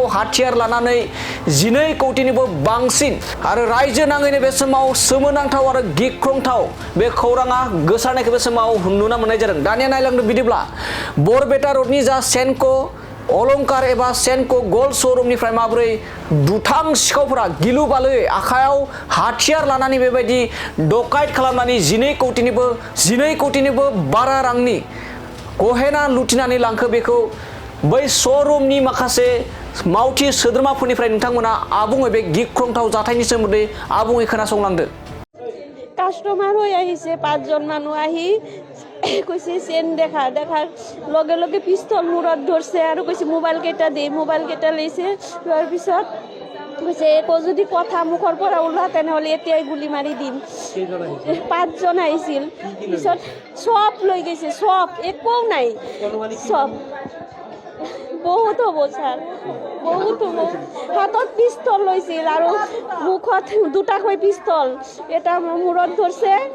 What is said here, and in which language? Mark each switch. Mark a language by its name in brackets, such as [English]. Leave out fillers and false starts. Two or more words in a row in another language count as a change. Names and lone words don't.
[Bodo] हाथियार लानानै 12 कौटिनिबो बांसिन आरो रायजो नाङैनो बे समाव सोमोनांथाव आरो गिख्रंथाव बे खौराङा गोसारनायखौ बे समाव नुनो मोननाय जादों दानिया नायलांदो बिदिब्ला बरपेटा र'डनि जा सेनको अलंकार एबा सेनको गल्ड श'रुमनिफ्राय माबोरै दुथां सिखावफोरा गिलु बालुयै आखायाव हाथियार लानानै बेबायदि डकाइत खालामनानै 12 कौटिनिबो बारा रांनि गहेना लुथिनानै लांखो बेखौ बै श'रुमनि माखासे मावथि सोद्रोमाफोरनिफ्राय नोंथांमोना आबुङै बे गिख्रंथाव जाथायनि सोमोन्दै आबुङै खोनासंलांदो [Assamese] কাস্টমার হয়ে আহিছে 5 জন মানুষ আহি কইছে চেন দেখার লগে লগে পিস্তল মূৰত ধরছে আর কইছে মোবাইল কেটা লইছে তার পিছত কইছে একো যদি কথা মুখৰ পৰা ওলা তেনেহলে এতিয়াই গুলি মাৰি দিম 5 জন আহিছিল পিছত সব লৈ গৈছে সব একো নাই সব বহুত হব স্যার বহুত হব হাতত পিস্তল লৈছিল আৰু মুখত দুটাকৈ পিস্তল এটা মূৰত ধৰছে